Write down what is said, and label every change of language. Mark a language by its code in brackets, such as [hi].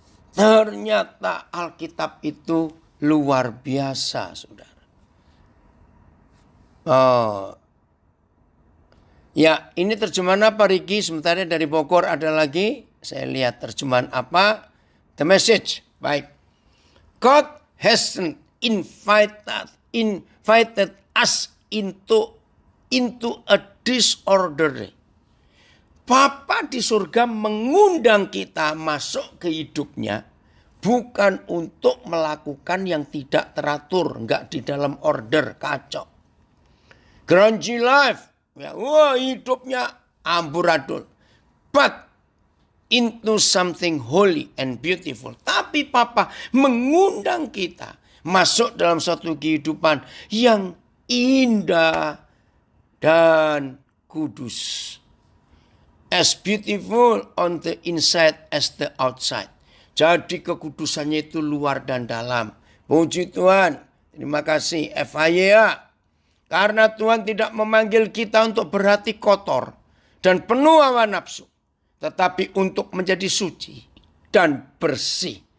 [id] Ternyata Alkitab itu luar biasa, saudara. Oh, ya, ini terjemahan apa, Riki? Sementara dari Bogor ada lagi. Saya lihat terjemahan apa? The Message. Baik. [en] God hasn't invited us into a disorder. [id] Bapa di surga mengundang kita masuk ke hidupnya bukan untuk melakukan yang tidak teratur, enggak di dalam order, kacau. [en] Grungy life, [id] ya, wah hidupnya amburadul. [en] But into something holy and beautiful. [id] Tapi Papa mengundang kita masuk dalam satu kehidupan yang indah dan kudus. [en] As beautiful on the inside as the outside. [id] Jadi kekudusannya itu luar dan dalam. Puji Tuhan. Terima kasih FIA. Karena Tuhan tidak memanggil kita untuk berhati kotor dan penuh hawa nafsu. Tetapi untuk menjadi suci dan bersih.